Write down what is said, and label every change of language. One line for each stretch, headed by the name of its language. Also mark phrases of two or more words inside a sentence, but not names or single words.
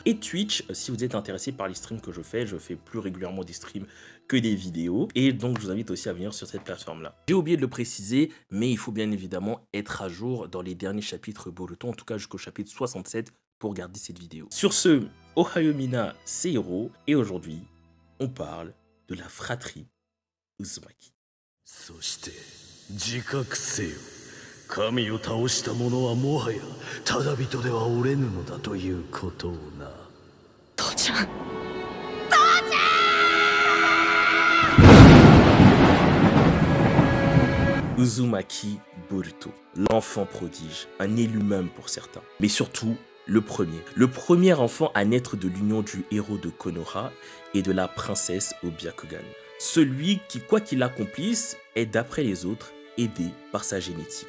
French: Et Twitch, si vous êtes intéressé par les streams que je fais plus régulièrement des streams que des vidéos. Et donc, je vous invite aussi à venir sur cette plateforme-là. J'ai oublié de le préciser, mais il faut bien évidemment être à jour dans les derniers chapitres Boruto, en tout cas jusqu'au chapitre 67 pour regarder cette vidéo. Sur ce,
Japanese: Ohayo Mina,
French: c'est Hiro, et aujourd'hui, on parle de la fratrie Uzumaki.
Japanese: 神を倒した者はもはやただ人ではおれぬのだということをな。父ちゃん。
French: Uzumaki Boruto, l'enfant prodige, un élu même pour certains, mais surtout le premier enfant à naître de l'union du héros de Konoha et de la princesse au Byakugan. Celui qui, quoi qu'il accomplisse, est d'après les autres aidé par sa génétique.